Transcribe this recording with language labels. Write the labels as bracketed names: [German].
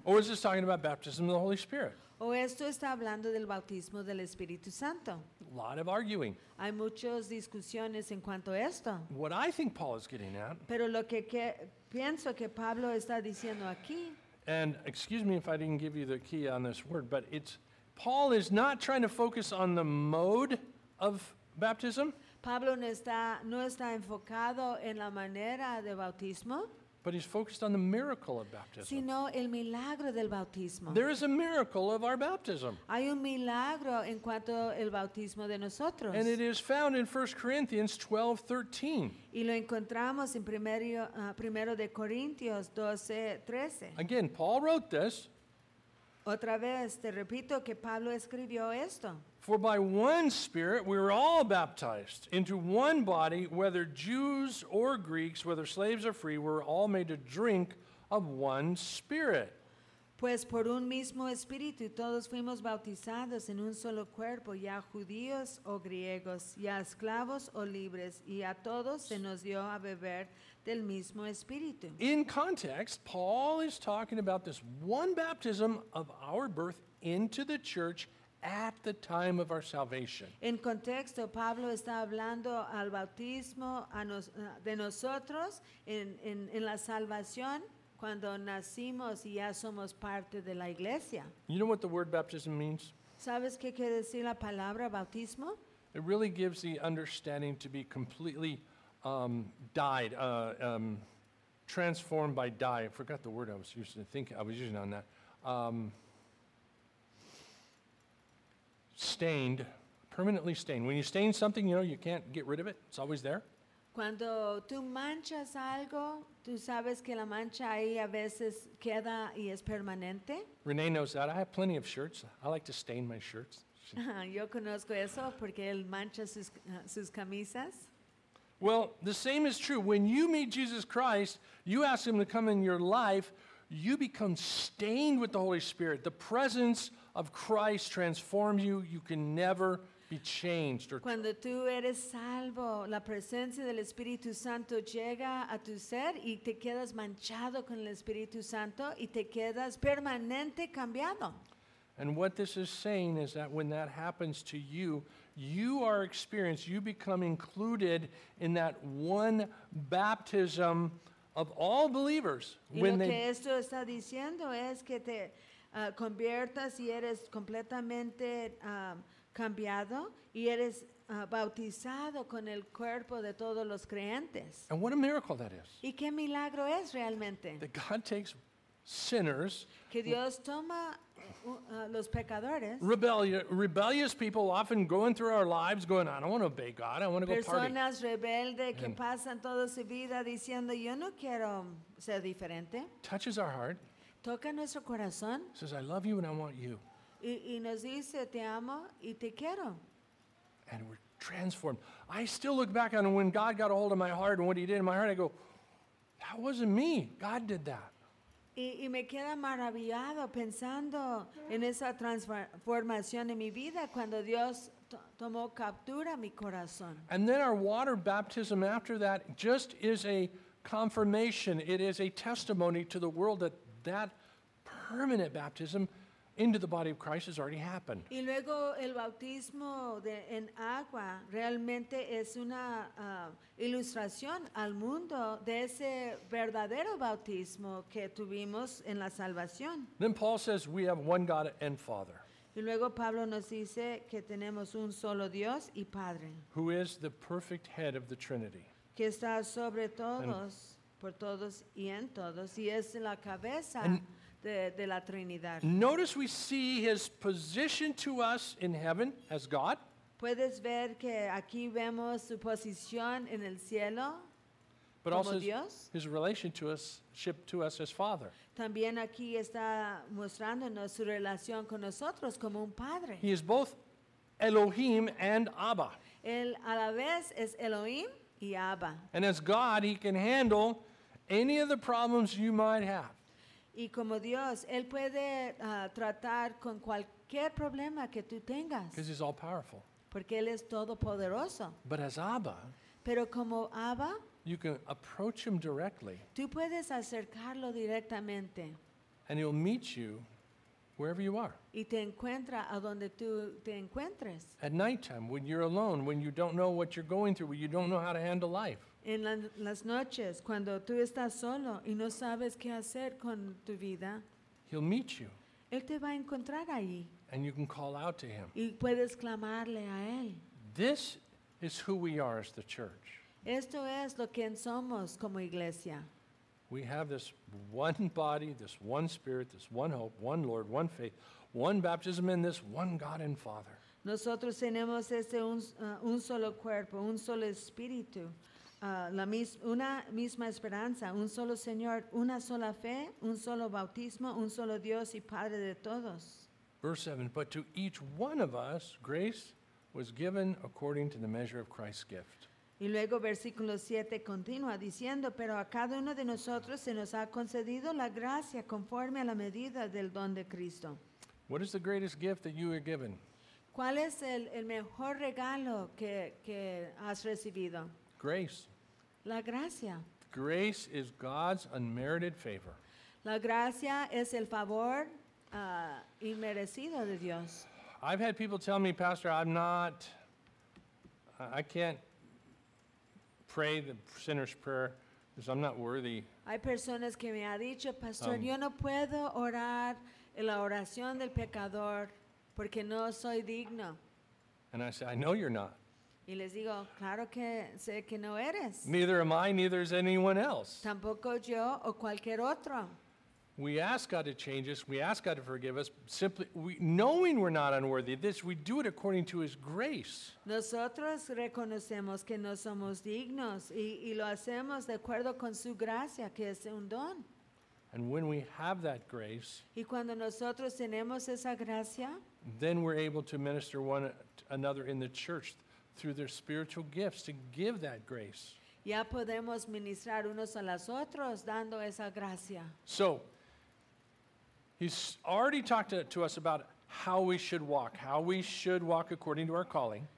[English] Or is this talking about baptism of the Holy Spirit? [Spanish] O esto está hablando del bautismo del Espíritu Santo. [English] A lot of arguing. [Spanish] Hay muchas discusiones en cuanto a esto. [English] What I think Paul is getting at. [Spanish] Pero lo que pienso que Pablo está diciendo aquí. [English] And excuse me if I didn't give you the key on this word, but it's Paul is not trying to focus on the mode of baptism. [Spanish] Pablo no está enfocado en la manera de bautismo. [English] But he's focused on the miracle of baptism. [Spanish] Sino el milagro del bautismo. [English] There is a miracle of our baptism. [Spanish] Hay un milagro en cuanto al bautismo de nosotros. [English] And it is found in 1 Corinthians 12:13. [Spanish] Y lo encontramos en primero de Corintios 12:13. [English] Again, Paul wrote this. [Spanish] Otra vez, te repito que Pablo escribió esto. [English] For by one Spirit we were all baptized into one body, whether Jews or Greeks, whether slaves or free, we were all made to drink of one Spirit. [Spanish] Pues por un mismo espíritu todos fuimos bautizados en un solo cuerpo, ya judíos o griegos, ya esclavos o libres, y a todos se nos dio a beber del mismo espíritu. [English] In context, Paul is talking about this one baptism of our birth into the church at the time of our salvation. [Spanish] En contexto, Pablo está hablando al bautismo de nosotros en la salvación cuando nacimos y ya somos parte de la iglesia. [English] You know what the word baptism means? [Spanish] ¿Sabes qué quiere decir la palabra bautismo? [English] It really gives the understanding to be completely transformed by die. I forgot the word I was using on that. Stained, permanently stained. When you stain something, you know, you can't get rid of it. It's always there. [Spanish] Cuando tú manchas algo, tú sabes que la mancha ahí a veces queda y es permanente. [English] Renee knows that. I have plenty of shirts. I like to stain my shirts. [Spanish] Yo conozco eso porque él mancha sus camisas. [English] Well, the same is true. When you meet Jesus Christ, you ask him to come in your life, you become stained with the Holy Spirit. The presence of Christ transforms you. You can never be changed. [Spanish] Cuando tú eres salvo, la presencia del Espíritu Santo llega a tu ser y te quedas manchado con el Espíritu Santo y te quedas permanente cambiado. [English] And what this is saying is that when that happens to you, you are experienced, you become included in that one baptism of all believers. When [Spanish] y lo que esto está diciendo es que te conviertas y eres completamente cambiado y eres bautizado con el cuerpo de todos los creyentes. [English] And what a miracle that is. [Spanish] ¿Y qué milagro es realmente? [English] That God takes sinners, [Spanish] que Dios toma los pecadores, [English] rebellious people often going through our lives going, I don't want to obey God, I want to go party. [Spanish] Personas rebeldes que pasan toda su vida diciendo, yo no quiero ser diferente. [English] Touches our heart. [Spanish] Toca nuestro corazón. [English] Says, I love you and I want you. [Spanish] Y nos dice, te amo y te quiero. [English] And we're transformed. I still look back on when God got a hold of my heart and what he did in my heart, I go, that wasn't me. God did that. [Spanish] Y me queda maravillado pensando en esa transformación en mi vida cuando Dios tomó captura mi corazón. [English] And then our water baptism after that just is a confirmation. It is a testimony to the world that that permanent baptism into the body of Christ has already happened. [Spanish] Y luego el bautismo en agua realmente es una ilustración al mundo de ese verdadero bautismo que tuvimos en la salvación. [English] Then Paul says we have one God and Father. [Spanish] Y luego Pablo nos dice que tenemos un solo Dios y Padre. [English] Who is the perfect head of the Trinity. [Spanish] Que está sobre todos, por todos y en todos, y es la cabeza. De la Trinidad. [English] Notice we see his position to us in heaven as God. [Spanish] Puedes ver que aquí vemos su posición en el cielo [English] but [Spanish] como [English] also [Spanish] Dios. [English] His relationship to us as Father. [Spanish] También aquí está mostrándonos su relación con nosotros como un padre. [English] He is both Elohim and Abba. [Spanish] Él a la vez es Elohim y Abba. [English] And as God, he can handle any of the problems you might have. [Spanish] Y como Dios, Él puede tratar con cualquier problema que tú tengas. [English] Because he's all powerful. [Spanish] Porque Él es todopoderoso. [English] But as Abba, [Spanish] pero como Abba, [English] you can approach him directly. [Spanish] Tú puedes acercarlo directamente. [English] And he'll meet you wherever you are. [Spanish] Y te encuentra a donde tú te encuentres. [English] At nighttime, when you're alone, when you don't know what you're going through, when you don't know how to handle life. [Spanish] En las noches, cuando tú estás solo y no sabes qué hacer con tu vida, [English] he'll meet you. [Spanish] Él te va a encontrar allí. [English] And you can call out to him. [Spanish] Y puedes clamarle a él. [English] This is who we are as the church. [Spanish] Esto es lo que somos como iglesia. [English] We have this one body, this one spirit, this one hope, one Lord, one faith, one baptism in this one God and Father. [Spanish] Nosotros tenemos este un solo cuerpo, un solo espíritu. Una misma esperanza, un solo Señor, una sola fe, un solo bautismo, un solo Dios y Padre de todos. [English] Verse 7, but to each one of us, grace was given according to the measure of Christ's gift. [Spanish] Y luego versículo 7 continúa diciendo, pero a cada uno de nosotros se nos ha concedido la gracia conforme a la medida del don de Cristo. [English] What is the greatest gift that you are given? [Spanish] ¿Cuál es el mejor regalo que has recibido? [English] Grace. [Spanish] La gracia. [English] Grace is God's unmerited favor. [Spanish] La gracia es el favor inmerecido de Dios. [English] I've had people tell me, Pastor, I can't pray the sinner's prayer because I'm not worthy. [Spanish] Hay personas que me ha dicho, Pastor, yo no puedo orar la oración del pecador porque no soy digno. [English] And I say, I know you're not. [Spanish] Y les digo, claro que sé que no eres. [English] Neither am I, neither is anyone else. [Spanish] Tampoco yo o cualquier otro. [English] We ask God to change us. We ask God to forgive us. Simply, knowing we're not unworthy of this, we do it according to His grace. [Spanish] Nosotros reconocemos que no somos dignos y lo hacemos de acuerdo con su gracia, que es un don. [English] And when we have that grace, [Spanish] y cuando nosotros tenemos esa gracia, [English] then we're able to minister one another in the church through their spiritual gifts to give that grace. [Spanish] Ya podemos ministrar unos a los otros dando esa gracia. [English] So, He's already talked to us about how we should walk, how we should walk according to our calling.